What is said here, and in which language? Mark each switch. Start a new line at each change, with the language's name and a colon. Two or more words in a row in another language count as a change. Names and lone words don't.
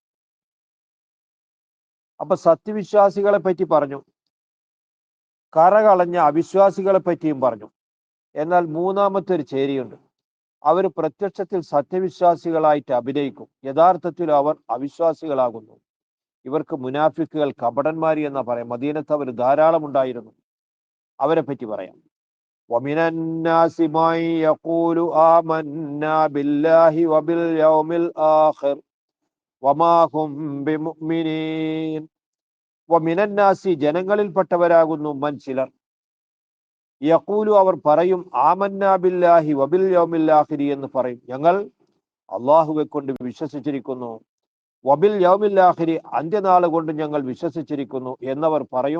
Malayalam: അപ്പൊ സത്യവിശ്വാസികളെ പറ്റി പറഞ്ഞു, കറകളഞ്ഞ അവിശ്വാസികളെ പറ്റിയും പറഞ്ഞു. എന്നാൽ മൂന്നാമത്തെ ഒരു ചേരിയുണ്ട്. അവർ പ്രത്യക്ഷത്തിൽ സത്യവിശ്വാസികളായിട്ട് അഭിനയിക്കും, യഥാർത്ഥത്തിൽ അവർ അവിശ്വാസികളാകുന്നു. ഇവർക്ക് മുനാഫിക്കുകൾ, കപടന്മാരി എന്നാ പറയാം. മദീനത്ത് അവർ ധാരാളം ഉണ്ടായിരുന്നു. അവരെ പറ്റി പറയാം.
Arabic: ومن الناس من يقول آمنا بالله وباليوم الآخر وما هم بمؤمنين. ومن الناس
Malayalam: ജനങ്ങളിൽപ്പെട്ടവരാകുന്നു മൻ ചിലർ, യഖൂലു അവർ പറയും,
Arabic: آمنا بالله وباليوم الآخر
Malayalam: എന്ന് പറയും, ഞങ്ങൾ അള്ളാഹുവെ കൊണ്ട് വിശ്വസിച്ചിരിക്കുന്നു,
Arabic: وباليوم الآخر
Malayalam: അന്ത്യനാൾ കൊണ്ട് ഞങ്ങൾ വിശ്വസിച്ചിരിക്കുന്നു എന്നവർ പറയും.